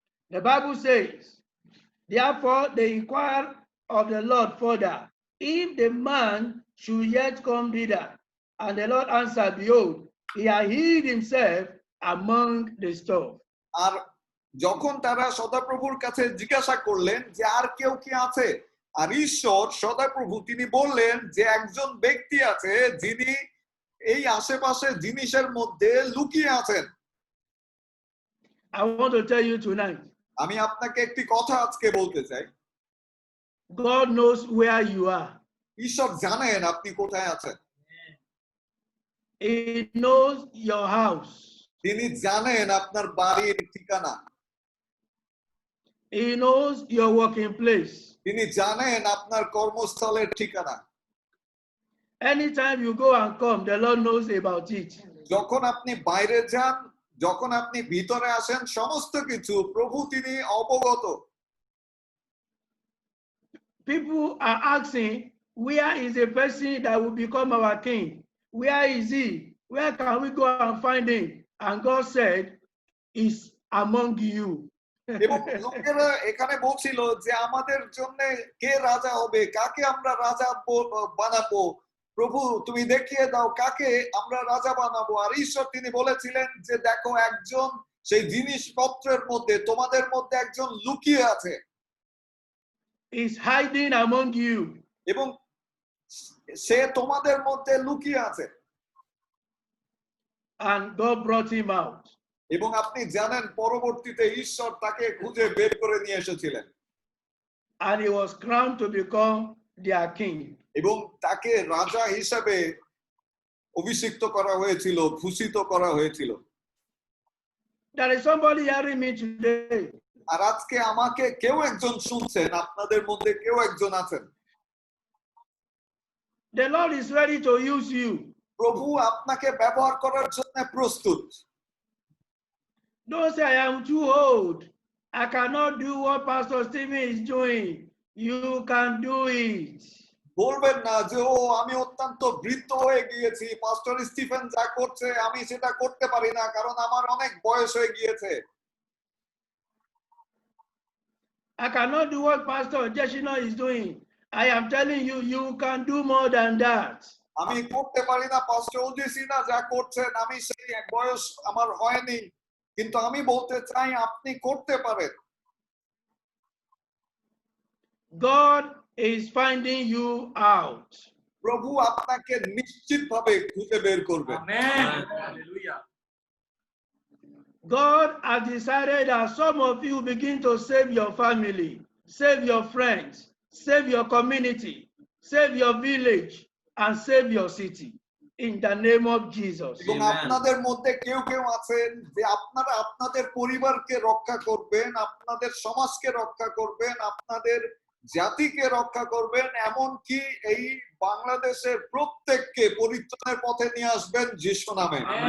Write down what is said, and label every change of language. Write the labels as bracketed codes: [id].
[en] The Bible says, therefore they inquired of the Lord further, if the man should yet come thither. And the Lord answered, behold, he had hid himself among the stuff. [bn] আর যখন তারা সদাপ্রভুর কাছে জিজ্ঞাসা করলেন যে আর কেউ কি আছে, আর ঈশ্বর সদাপ্রভু তিনি বললেন যে একজন ব্যক্তি আছে যিনি এই আশেপাশে জিনিসের মধ্যে লুকিয়ে আছেন। [en] I want to tell you tonight, [bn] আমি আপনাকে একটি কথা আজকে বলতে চাই। [en] God knows where you are. [bn] ঈশ্বর জানেন আপনি কোথায় আছেন। [en] He knows your house. [bn] তিনি জানেন আপনার বাড়ির ঠিকানা। [en] He knows your working place. [bn] তিনি জানেন আপনার কর্মস্থলের ঠিকানা। [en] Anytime you go and come, the Lord knows about it. [bn] যখন আপনি বাইরে যান, যখন আপনি ভিতরে আসেন, সমস্ত কিছু প্রভু তিনি অবগত। [en] People are asking, where is the person that will become our king? Where is he? Where can we go and find him? And God said, he's among you. [bn] এবং লোকেরা এখানে বলছিল যে আমাদের জন্য কে রাজা হবে, কাকে আমরা রাজা বানাবো, প্রভু তুমি দেখিয়ে দাও কাকে আমরা রাজা বানাবো। আর ঈশ্বর তিনি বলেছিলেন যে দেখো একজন সেই জিনিসপত্রের মধ্যে, তোমাদের মধ্যে একজন লুকিয়ে আছে। [en] He's hiding among you. [bn] এবং সে তোমাদের মধ্যে লুকিয়ে আছে। [en] And God brought him out. [bn] এবং আপনি জানেন পরবর্তীতে ঈশ্বর তাকে খুঁজে বের করে নিয়ে এসেছিলেন। [en] And he was crowned to become their king. [bn] এবং তাকে রাজা হিসেবে অভিষিক্ত করা হয়েছিল, ভূষিত করা হয়েছিল। [en] There is somebody hearing me today. [bn] আর আজকে আমাকে কেউ একজন শুনছেন, আপনাদের মধ্যে কেউ একজন আছেন। [en] The Lord is ready to use you. [bn] প্রভু আপনাকে ব্যবহার করার জন্য প্রস্তুত। [en] Don't say, I am too old. I cannot do what Pastor Stephen is doing. You can do it. [bn] বলবেন না যে ও আমি অত্যন্ত বৃদ্ধ হয়ে গিয়েছি, পাস্টর স্টিফেন যা করছে আমি সেটা করতে পারি না, কারণ আমার অনেক বয়স হয়ে গিয়েছে। [en] I cannot do what Pastor Jeshina is doing. I am telling you, you can do more than that. [bn] আমি করতে পারি না পাস্টর ওজেসিনা যা করছেন, আমি সেই বয়স আমার হয়নি, কিন্তু আমি বলতে চাই আপনি করতে পারেন। [en] God is finding you out. [bn] প্রভু আপনাকে নিশ্চিতভাবে খুঁজে বের করবেন। [en] God has decided that some of you begin to save your family, save your friends, save your community, save your village, and save your city. In the name of Jesus. [bn] এবং আপনাদের মধ্যে কেউ কেউ আছেন যে আপনারা আপনাদের পরিবারকে রক্ষা করবেন, আপনাদের সমাজকে রক্ষা করবেন, আপনাদের জাতিকে রক্ষা করবেন, এমনকি এই বাংলাদেশের প্রত্যেককে পরিত্রাণের পথে নিয়ে আসবেন যিশু নামে।